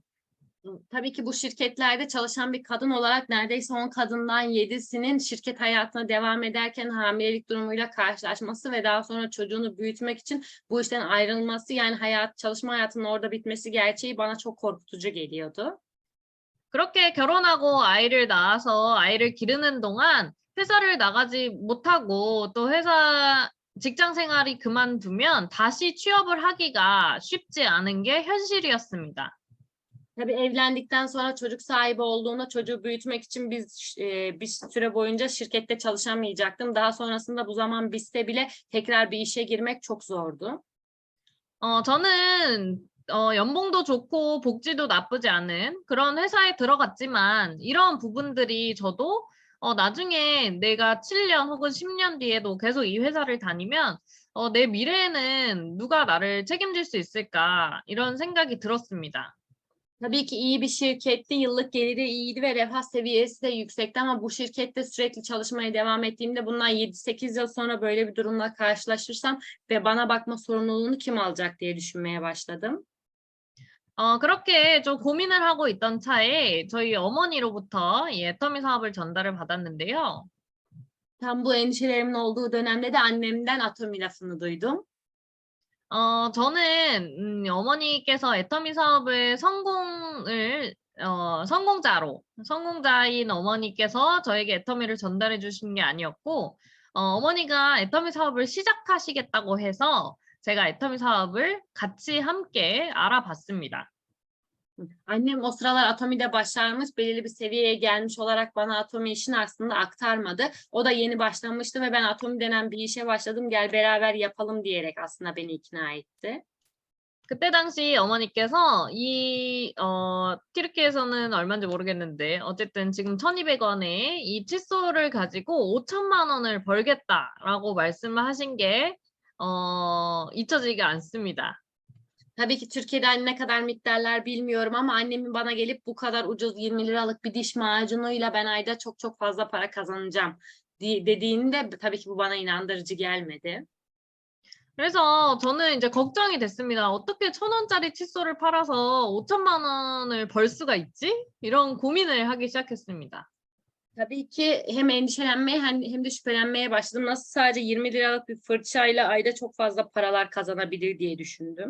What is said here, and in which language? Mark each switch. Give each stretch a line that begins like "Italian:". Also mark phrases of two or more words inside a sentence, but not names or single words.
Turkish: Tabii ki bu şirketlerde çalışan bir kadın olarak neredeyse 10 kadından 7'sinin şirket hayatına devam ederken hamilelik durumuyla karşılaşması ve daha sonra çocuğunu büyütmek için bu işten ayrılması, yani çalışma hayatının orada bitmesi gerçeği bana çok korkutucu geliyordu.
Korean: 그렇게 결혼하고 아이를 낳아서 아이를 기르는 동안 회사를 나가지 못하고 또 직장 생활이 그만두면 다시 취업을 하기가 쉽지 않은 게 현실이었습니다.
Turkish: Tabii evlendikten sonra çocuk sahibi olduğunda çocuğu büyütmek için bir süre boyunca şirkette çalışamayacaktım. Daha sonrasında bu zaman bitse bile tekrar bir işe girmek çok zordu.
Korean: 저는 연봉도 좋고 복지도 나쁘지 않은 그런 회사에 들어갔지만 이런 부분들이 저도 나중에 내가 7년 혹은 10년 뒤에도 계속 이 회사를 다니면 내 미래에는 누가 나를 책임질 수 있을까 이런 생각이 들었습니다.
Turkish: Tabii ki iyi bir şirketti, yıllık geliri iyiydi ve refah seviyesi de yüksekti ama bu şirkette sürekli çalışmaya devam ettiğimde bundan 7-8 yıl sonra böyle bir durumla karşılaşırsam ve bana bakma sorumluluğunu kim alacak diye düşünmeye başladım.
Korean: 그렇게 좀 고민을 하고 있던 차에 저희 어머니로부터 이 애터미 사업을 전달을 받았는데요.
Turkish: Tam bu endişelerimin olduğu dönemde de annemden Atomi lafını duydum.
Korean: 저는 어머니께서 애터미 사업을 성공자인 어머니께서 저에게 애터미를 전달해 주신 게 아니었고, 어머니가 애터미 사업을 시작하시겠다고 해서 제가 애터미 사업을 같이 함께 알아봤습니다.
Turkish: Annem o sıralar Atomi'de başarmış, belirli bir seviyeye gelmiş olarak bana Atomi işini aslında aktarmadı. O da yeni başlamıştı ve ben Atomi denen bir işe başladım, gel beraber yapalım diyerek aslında beni ikna etti.
Korean: 그때 당시 어머니께서 튀르키예에서는 얼마인지 모르겠는데 어쨌든 지금 1,200원에 이 칫솔을 가지고 5천만 원을 벌겠다라고 말씀을 하신 게 잊혀지지 않습니다.
Turkish: Tabii ki Türkiye'de ne kadar miktarlar bilmiyorum ama annemin bana gelip bu kadar ucuz 20 liralık bir diş macunuyla ben ayda çok çok fazla para kazanacağım dediğinde tabii ki bu bana inandırıcı gelmedi.
Korean: 그래서 저는 이제 걱정이 됐습니다. 어떻게 1,000원짜리 칫솔을 팔아서 5천만 원을 벌 수가 있지? 이런 고민을 하기 시작했습니다.
Turkish: Tabii ki hem endişelenmeye hem de şüphelenmeye başladım. Nasıl sadece 20 liralık bir fırçayla ayda çok fazla paralar kazanabilir diye düşündüm.